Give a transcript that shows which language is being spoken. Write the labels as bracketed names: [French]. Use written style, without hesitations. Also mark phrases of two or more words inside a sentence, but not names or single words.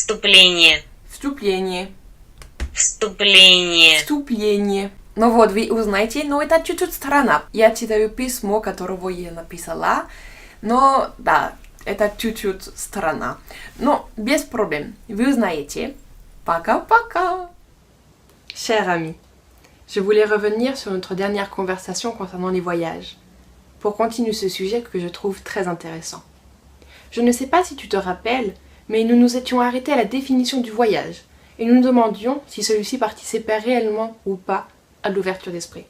[Russian] Ну вот, вы узнаете, но это чуть-чуть странно. Я читаю письмо, которого я написала, но да, это чуть-чуть странно. Но без проблем, vous узнаете. Пока-пока! [French] Chers amis, je voulais revenir sur notre dernière conversation concernant les voyages, pour continuer ce sujet que je trouve très intéressant. Je ne sais pas si tu te rappelles, mais nous nous étions arrêtés à la définition du voyage, et nous nous demandions si celui-ci participait réellement ou pas à l'ouverture d'esprit.